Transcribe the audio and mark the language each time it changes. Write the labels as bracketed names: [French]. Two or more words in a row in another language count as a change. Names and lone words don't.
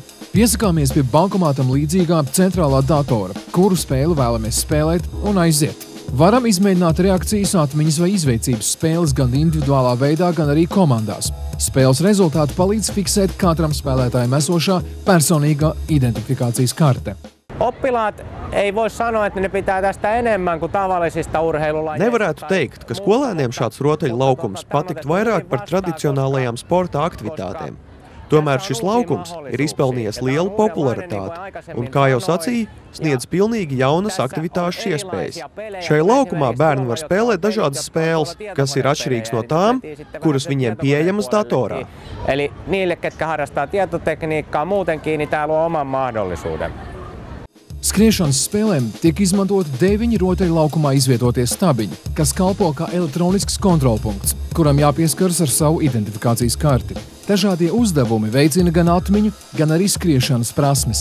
[Latvian] Piesakāmies pie bankomātam līdzīgā centrālā datora, kuru spēli vēlamies spēlēt un aiziet. Varam izmēģināt reakcijas, atmiņas vai izveicības spēles gan individuālā veidā, gan arī komandās. Spēles rezultāti palīdz fiksēt katram spēlētājam esošā personīgā identifikācijas karte. [Finnish] Oppilaat ei voi sanoa, että ne pitää tästä enemmän kuin tavallisista urheilulajeista. [Latvian] Nevarētu teikt, ka skolēniem šāds rotaļlaukums patikt vairāk par tradicionālajām sporta aktivitātēm. Tomēr šis laukums ir izpelnījies lielu popularitāti un, kā jau sacīja, sniedz pilnīgi jaunas aktivitāšu iespējas. Šajā laukumā bērni var spēlēt dažādas spēles, kas ir atšķirīgas no tām, kuras viņiem pieejamas datorā. [Finnish] Eli niille, ketkä harrastaa tietotekniikkaa muutenkin, niin tää luo oman mahdollisuuden. [Latvian] Skriešanas spēlēm tiek izmantot 9 rotaļlaukumā izvietotie stabiņi, kas kalpo kā elektronisks kontrolpunkts, kuram jāpieskaras ar savu identifikācijas karti. Dažādie uzdevumi veicina gan atmiņu, gan arī skriešanas prasmes.